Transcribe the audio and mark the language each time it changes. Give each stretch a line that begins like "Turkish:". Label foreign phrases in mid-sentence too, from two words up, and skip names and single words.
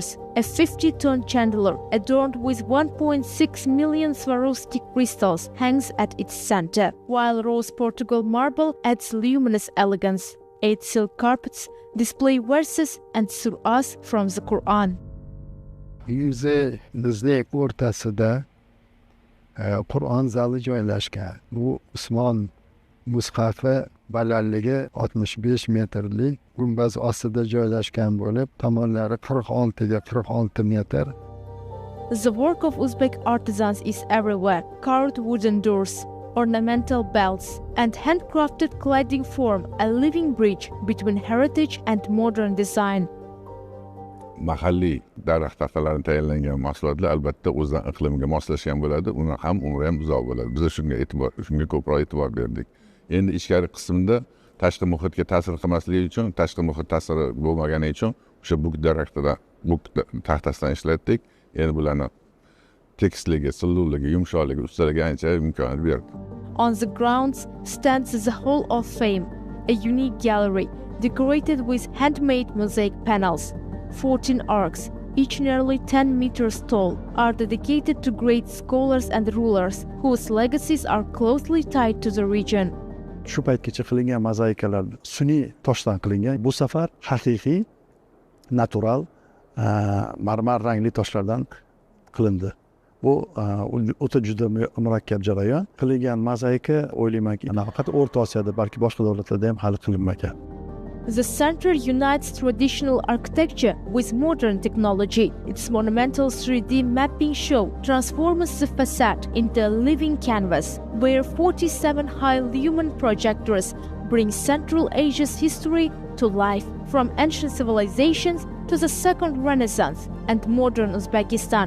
English: A 50-ton chandelier adorned with 1.6 million Swarovski crystals hangs at its center, while rose Portugal marble adds luminous elegance. 8 silk carpets display verses and surahs from the Quran.
Uzbek: Yuzimizning o'rtasida Qur'on zali joylashgan. Bu Usmon mushafi balandligi 65 metrlik gumbaz ostida joylashgan bo'lib, tomonlari 46 ga 46 metr.
English: The work of Uzbek artisans is everywhere. Carved wooden doors, ornamental belts, and handcrafted cladding form a living bridge between heritage and modern design.
Uzbek: Mahalliy daraxt taxtalaridan tayyorlangan mahsulotlar albatta o'zidan iqlimga moslashgan bo'ladi. Uni ham umri ham uzoq bo'ladi. Biz shunga ko'proq e'tibor berdik. Endi ichkari qismda tashqi muhitga ta'sir qilmasligi uchun, tashqi muhit ta'siri bo'lmagani uchun o'sha buk taxtasidan ishlatdik. Endi bularni tekisligi, silliqligi, yumshoqligi, ustaligi ancha imkoniyat berdi.
English: On the grounds stands the Hall of Fame, a unique gallery decorated with handmade mosaic panels. 14 arcs, each nearly 10 meters tall, are dedicated to great scholars and rulers whose legacies are closely tied to the region.
Uzbek: Shu paytgacha qilingan mozaikalar sun'iy toshdan qilingan. Bu safar haqiqiy, natural, marmar rangli toshlardan qilindi. Bu o'ta juda murakkab jarayon. Qilingan mozaika o'ylaymanki, faqat O'rta Osiyoda, balki boshqa davlatlarda ham hali qilinmagan.
English: The center unites traditional architecture with modern technology. Its monumental 3D mapping show transforms the facade into a living canvas, where 47 high lumen projectors bring Central Asia's history to life, from ancient civilizations to the Second Renaissance and modern Uzbekistan.